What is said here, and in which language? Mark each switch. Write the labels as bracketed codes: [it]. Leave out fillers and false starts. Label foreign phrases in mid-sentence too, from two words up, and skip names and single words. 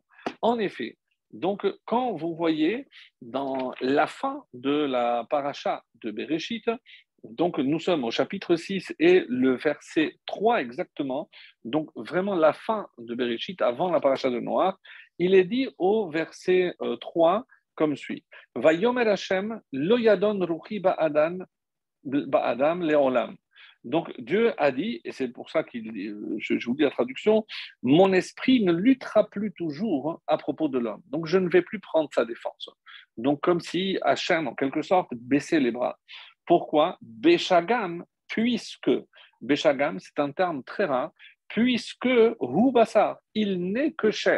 [fr] En effet, donc quand vous voyez dans la fin de la paracha de Bereshit, donc nous sommes au chapitre 6 et le verset 3 exactement, donc vraiment la fin de Bereshit, avant la paracha de Noach, il est dit au verset 3 comme suit. [he] ויאמר השם לא ידון רוחי באדם לעולם. [fr] Donc Dieu a dit, et c'est pour ça que je vous dis la traduction, mon esprit ne luttera plus toujours à propos de l'homme. Donc je ne vais plus prendre sa défense. Donc comme si Hachem, en quelque sorte, baissait les bras. Pourquoi? Béchagam, puisque, Béchagam, c'est un terme très rare, puisque Hubasa, il n'est que chair.